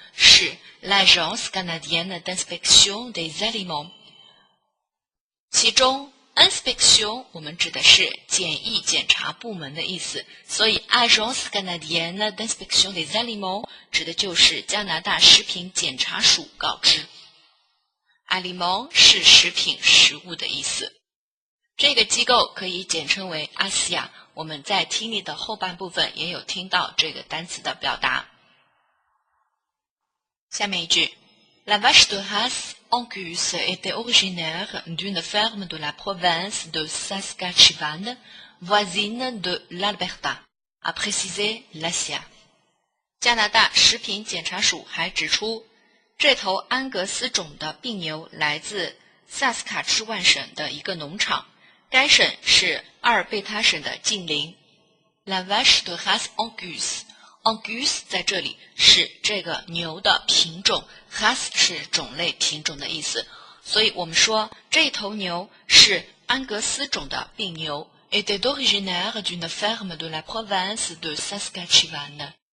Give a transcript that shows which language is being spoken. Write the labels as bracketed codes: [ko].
[zh] 是 [fr] l'agence canadienne d'inspection des aliments [zh] 其中 inspection 我们指的是检疫检查部门的意思，所以 [fr] agence canadienne d'inspection des aliments [zh] 指的就是加拿大食品检查署告知。 aliment 是食品食物的意思，这个机构可以简称为 ASIA， 我们在听力的后半部分也有听到这个单词的表达。下面一句 [fr] La vache de race Angus était originaire d'une ferme de la province de Saskatchewan, voisine de l'Alberta, a précisé l'ASIA。 [zh] 加拿大食品检查署还指出，这头安格斯种的病牛来自萨斯卡彻万省的一个农场，该省是阿尔贝塔省的近邻。 [fr] La vache de race Angus。 [zh] Angus 在这里是这个牛的品种 race 是种类品种的意思，所以我们说这头牛是安格斯种的病牛 [fr] était originaire d'une ferme de la province de Saskatchewan